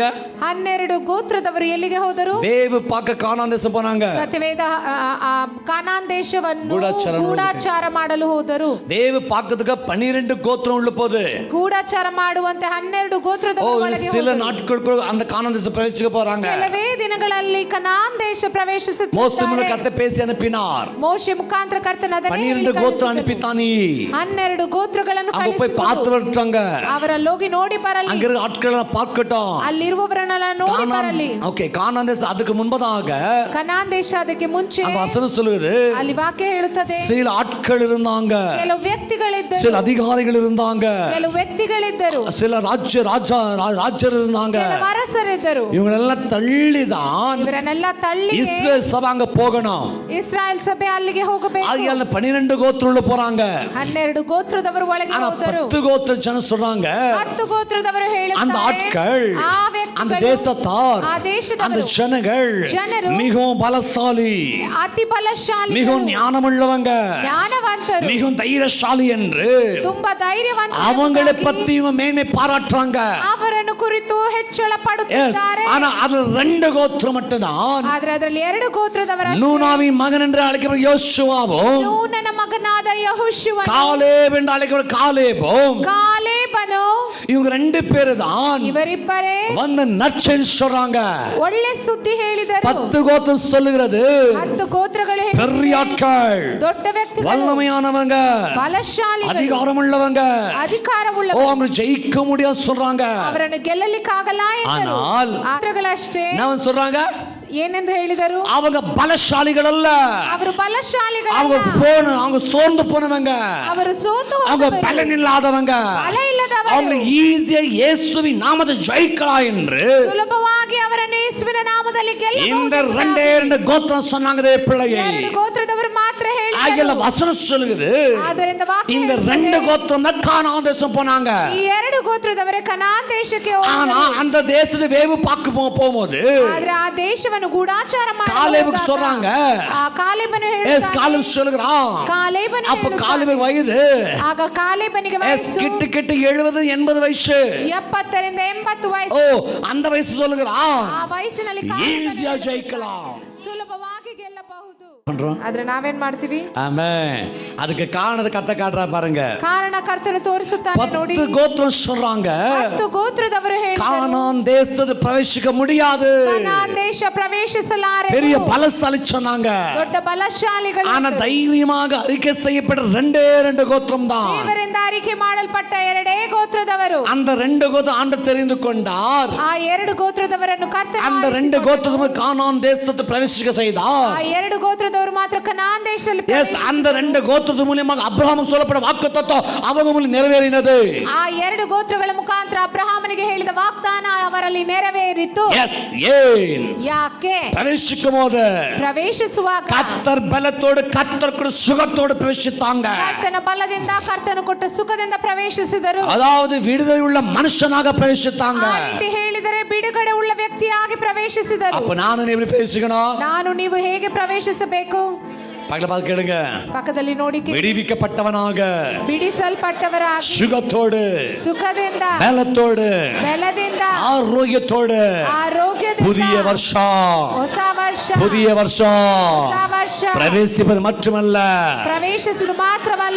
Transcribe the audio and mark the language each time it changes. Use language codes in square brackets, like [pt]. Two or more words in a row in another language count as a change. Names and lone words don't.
[kn] 12 ಗೋತ್ರದವರು ಎಲ್ಲಿಗೆ ಹೋದರು? ದೇವ ಪಾಕ ಕಾನಾನ್ ದೇಶ போனாங்க. ಸತ್ಯವೇದ ಕಾನಾನ್ ದೇಶವನ್ನು ಗೂಢಾಚಾರ ಗೂಢಾಚಾರ ಮಾಡಲು ಹೋದರು. ದೇವ ಪಾಕದಕ್ಕೆ [ta] 12 கோத்திரம் உள்ள போகுது. [kn] ಗೂಢಾಚಾರ ಮಾಡುವಂತೆ 12 ಗೋತ್ರದವರು ಒಳಗೆ [ta] சில [kn] ಹೋದರು. [ta] நாட்களுக்குள்ள அந்த கானான் தேச பிரவேசிக்க போறாங்க. [kn] ಕೆಲವೇ ದಿನಗಳಲ್ಲಿ ಕಾನಾನ್ ದೇಶ ಪ್ರವೇಶಿಸುತ್ತಾರೆ. [ta] மோசே மூலம் கர்த்தர் பேசி அனுப்பினார். [kn] ಮೋಶೆ ಮುಖಾಂತರ ಕರ್ತನ ಅದನ್ನೇ [ta] 12 கோத்திரம் அனுப்பித்தானே. [kn] 12 ಗೋತ್ರಗಳನ್ನು [ta] அங்க போய் [kn] ಕಳಿಸಿದರು. [ta] பார்த்து வரட்டாங்க. [kn] ಅವರಲ್ಲಿ ಹೋಗಿ ನೋಡಿ ಬರಲಿ. [ta] அங்க இருக்க ஆட்களை பார்க்கட்டும். [kn] ಅಲ್ಲಿರುವವರನ್ನೆಲ್ಲ ನೋಡಿ ಬರಲಿ. [ta] ஓகே, கானான் தேசம் அதுக்கு முன்பதாக [kn] ಕನಾನ್ ದೇಶ ಅದಕ್ಕೆ ಮುಂಚೆ [ta] அந்த வசனம் சொல்லுது. [kn] ಅಲ್ಲಿ ವಾಕ್ಯ ಹೇಳುತ್ತದೆ, [ta] சில ஆட்கள் இருந்தாங்க, [kn] ಕೆಲವು ವ್ಯಕ್ತಿಗಳಿದ್ದರು, [ta] சில அதிகாரிகள் இருந்தாங்க, [kn] ಕೆಲವು ವ್ಯಕ್ತಿಗಳಿದ್ದರು, [ta] சில ராஜ்யர் இருந்தாங்க. [kn] ಕೆಲವು ಅರಸರಿದ್ದರು. [ta] இவங்களெல்லாம் தள்ளிதான் [kn] ಇವರನ್ನೆಲ್ಲ ತಳ್ಳಿ [ta] இஸ்ரேல் சபை அங்க போகணும். [kn] ಇಸ್ರಾಯೇಲ್ ಸಭೆ ಅಲ್ಲಿಗೆ ಹೋಗಬೇಕು. [ta] ஆகையால 12 கோத்திரம் உள்ள போறாங்க. [kn] 12 ಗೋತ್ರದವರು ಒಳಗೆ [ta] ஆனா [kn] ಹೋದರು. [ta] 10 கோத்திர ஜனம் சொல்றாங்க, [kn] 10 ಗೋತ್ರದವರು [ta] அந்த [kn] ಹೇಳುತ್ತಾರೆ, [ta] ஆட்கள், [kn] ಆ [ta] அந்த [kn] ವ್ಯಕ್ತಿಗಳು, [ta] தேசத்தார், [kn] ಆ [ta] அந்த [kn] ದೇಶದವರು, [ta] ಜನರು மிகவும் பலசாலி, [kn] ಅತಿ ಬಲಶಾಲಿ, [ta] மிகவும் ஞானமுள்ளவங்க, [kn] ಜ್ಞಾನವಂತರು, [ta] மிகவும் தைரியசாலி என்று [kn] ತುಂಬಾ ಧೈರ್ಯವಂತರು, [ta] அவங்களை பத்தி இவங்க மேன்மை பாராட்டுறாங்க. [kn] ಅವರನ್ನು ಕುರಿತು ಹೆಚ್ಚಳ ಪಡುತ್ತಿದ್ದಾರೆ. [ta] ஆனா அதுல 2 கோத்திரம் மட்டும்தான், [kn] ಆದ್ರೆ ಅದರಲ್ಲಿ 2 ಗೋತ್ರದವರ [ta] நூனாவின் மகன் என்று அழைக்கப்படும் யோசுவாவும், [kn] ನೂನನ ಮಗನಾದ ಯೆಹೋಶುವನು, [ta] காலேப் என்று அழைக்கப்படும் காலேபும், [kn] ಕಾಲೇಬನು, [ta] இவங்க 2 பேரு தான் [kn] ಇವರಿಬ್ಬರೇ [ta] வந்து நற்செய்தி சொல்றாங்க. [kn] ಒಳ್ಳೆ ಸುದ್ದಿ ಹೇಳಿದರು. [ta] 10 கோத்திரம் சொல்லுகிறது [kn] 10 ಗೋತ್ರಗಳು [ta] பெரிய ஆட்கள், [kn] ದೊಡ್ಡ ವ್ಯಕ್ತಿಗಳು, [ta] வல்லமையானவங்க, [kn] ಬಲಶಾಲಿಗಳು, [ta] அதிகாரம் உள்ளவங்க, [kn] ಅಧಿಕಾರವುಳ್ಳವರು, [ta] அவங்க ஜெயிக்க முடியாது சொல்றாங்க. [kn] ಅವರನ್ನು ಗೆಲ್ಲಲಿಕ್ಕಾಗಲ್ಲ ಎಂದರು. [ta] ஆனால் [kn] ಗೋತ್ರಗಳಷ್ಟೇ [ta] நான் சொல்றாங்க, [kn] ಏನೆಂದು ಹೇಳಿದರು, [ta] அவங்க பலசாலிகள் அல்ல, [kn] ಅವರು [ta] அவங்க [kn] ಬಲಶಾಲಿಗಳಲ್ಲ, [ta] அவங்க சோர்ந்து போனவங்க, [kn] ಅವರು ಸೋತು [ta] அவங்க [kn] ಹೋದವರು, [ta] பலன் இல்லாதவங்க, [kn] ಬಲ ಇಲ್ಲದವರು, [ta] அவங்க ஈஸியா இயேசுவின் நாமத்தை ஜெயிக்கலாம் என்று [kn] ಸುಲಭವಾಗಿ ಅವರನ್ನು ಯೇಸುವಿನ ನಾಮದಲ್ಲಿ [ta] இந்த [kn] ಗೆಲ್ಲಬಹುದು. [ta] 2 கோத்திரம் சொன்னாங்க பிள்ளையே. [kn] 2 ಗೋತ್ರದವರು ಮಾತ್ರ [ta] ஆகிய [kn] ಹೇಳಿದರು. [ta] வசனம் சொல்லுது, [kn] ಆದ್ದರಿಂದ ವಾಕ್ಯ [ta] இந்த [kn] ಹೇಳುತ್ತದೆ, [ta] 2 கோத்திரம் தான் கானான் தேசம் போனாங்க. [kn] ಈ 2 ಗೋತ್ರದವರೇ ಕನಾನ್ ದೇಶಕ್ಕೆ [ta] ஆனா [kn] ಹೋದರು. [ta] அந்த தேசத்தை வேவு பார்க்க போகும்போது [kn] ಆದ್ರೆ ಆ ದೇಶವನ್ನು ಗೂಢಾಚಾರ [ta] காலேபுக்கு சொல்றாங்க, [kn] ಆ ಕಾಲೇಬನು [ta] எஸ் [kn] ಹೇಳುತ್ತಾನೆ, [ta] காலேப் சொல்லுகிறான். [kn] ಕಾಲೇಬನು [ta] அப்ப [kn] ಹೇಳುತ್ತಾನೆ, [ta] காலேபுக்கு வயது [kn] ಆಗ ಕಾಲೇಬನಿಗೆ [ta] எஸ் [kn] ವಯಸ್ಸು [ta] கிட்ட 70-80 வயசு. [kn] 70 ರಿಂದ 80 [ta] ஓ, [kn] ವಯಸ್ಸು. [ta] அந்த வயசு சொல்லுகிறான், [kn] ಆ ವಯಸ್ಸಿನಲ್ಲಿ [ta] ஈஸியா ஜெயிக்கலாம். [kn] ಸುಲಭವಾಗಿ ಗೆಲ್ಲಬಹುದು. [ta] பண்றோம். [kn] ಆದ್ರೆ ನಾವೇನ್ ಮಾಡ್ತೀವಿ? [ta] ஆமென். அதுக்கு காரணத்தை கத்த காட்டுறா பாருங்க. [kn] ಕಾರಣ ಕರ್ತನು ತೋರಿಸುತ್ತಾನೆ ನೋಡಿ. [ta] 10 கோத்திரம் சொல்றாங்க, [kn] 10 ಗೋತ್ರದವರು ಹೇಳಿದರು, [ta] கானான் தேசத்தை பிரவேசிக்க முடியாது. [kn] ಕನಾನ್ ದೇಶ ಪ್ರವೇಶಿಸಲಾರೆ. [ta] பெரிய பலசாலி சொன்னாங்க. [kn] ದೊಡ್ಡ ಬಲಶಾಲಿಗಳು, [ta] ஆனா தைரியமாக அறிக்கை செய்யப்பட்ட 2 கோத்திரம் தான். [kn] ದೇವರಿಂದ ಆರಿಕೆ ಮಾಡಲ್ಪಟ್ಟ 2 ಗೋತ್ರದವರು. [ta] அந்த 2 கோத்திரம் ஆண்டு தெரிந்து கொண்டார். [kn] ಆ 2 ಗೋತ್ರದವರನ್ನು ಕರ್ತನು [ta] அந்த 2 கோத்திரம் கானான் தேசத்தை பிரவேசிக்க செய்தார். [kn] ಆ 2 ಗೋತ್ರದವರು ಮಾತ್ರ ಕನಾನ್ ದೇಶದಲ್ಲಿ [ta] எஸ், அந்த 2 கோத்திரத்து மூலமாக அப்ரஹாமுக்கு சொல்லப்பட்ட வாக்குத்தத்தம் அவங்க மூலம் நிறைவேறினது. [kn] ಆ 2 ಗೋತ್ರಗಳ ಮುಖಾಂತರ ಅಬ್ರಹಾಮನಿಗೆ ಹೇಳಿದ ವಾಗ್ದಾನ ಅವರಲ್ಲಿ ನೆರವೇರಿತು. [ta] எஸ், ஏன் [kn] ಯಾಕೆ? [ta] பிரவேசிக்கும் போது [kn] ಪ್ರವೇಶಿಸುವಾಗ [ta] கர்த்தர் பலத்தோடு கர்த்தர் கூட சுகத்தோடு பிரவேசித்தாங்க. [kn] ಕರ್ತನ ಬಲದಿಂದ ಕರ್ತನು ಕೊಟ್ಟ ಸುಖದಿಂದ ಪ್ರವೇಶಿಸಿದರು. [ta] அதாவது விடுதலை உள்ள மனுஷனாக பிரவேசித்தாங்க. [kn] ಆ ರೀತಿ ಹೇಳಿದರೆ ಬಿಡುಗಡೆ ಉಳ್ಳ ವ್ಯಕ್ತಿಯಾಗಿ ಪ್ರವೇಶಿಸಿದರು. [ta] அப்ப நானும் எப்படி பேசிக்கணும்? [kn] ನಾನು ನೀವು ಹೇಗೆ ಪ್ರವೇಶಿಸಬೇಕು? [ta] பக்கத்துல பார்த்து கேளுங்க. [kn] ಪಕ್ಕದಲ್ಲಿ ನೋಡಿ ಕೇಳಿ. [ta] விடுவிக்கப்பட்டவனாக, [kn] ಬಿಡಿಸಲ್ಪಟ್ಟವರಾಗಿ, [ta] சுகத்தோடு, [kn] ಸುಖದಿಂದ, [ta] பலத்தோடு, [kn] ಬಲದಿಂದ, [ta] ஆரோக்கியத்தோடு, [kn] ಆರೋಗ್ಯದಿಂದ, [ta] புதிய வருஷம், [kn] ಹೊಸ ವರ್ಷ, [ta] புதிய வருஷம் [kn] ಹೊಸ ವರ್ಷ [ta] பிரவேசிப்பது மட்டுமல்ல, [kn] ಪ್ರವೇಶಿಸುವುದು ಮಾತ್ರವಲ್ಲ,